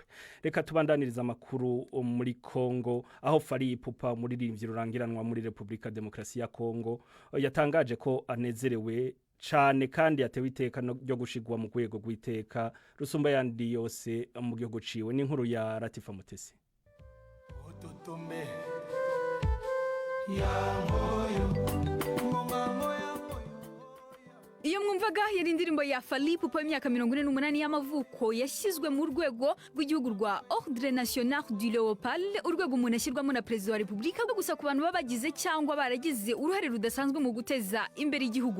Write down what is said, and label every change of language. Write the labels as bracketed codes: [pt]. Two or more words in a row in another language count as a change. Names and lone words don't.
[rn] Reka tubandaniriza amakuru muri Kongo aho Fally Ipupa umuririmbyi rurangiranwa muri Republika Demokarasi ya Kongo yatangaje ko anezerewe cyane kandi yatewe iteka ryo gushigwa mu rwego rw'iteka rusumba yandi yose mu gihugu ciwe. Ni inkuru ya Latifa Mutesi. [rw] Iyo mwumvaga yari indirimbo ya Fally Ipupa y'imyaka 48 y'amavuko yashyizwe mu rwego rw'igihugu rwa Ordre National du Léopard, urwego umuntu ashyirwamo na Perezida wa Repubulika bwo gusa ku bantu babagize cyangwa baragize uruhare rudasanzwe mu guteza imbere igihugu.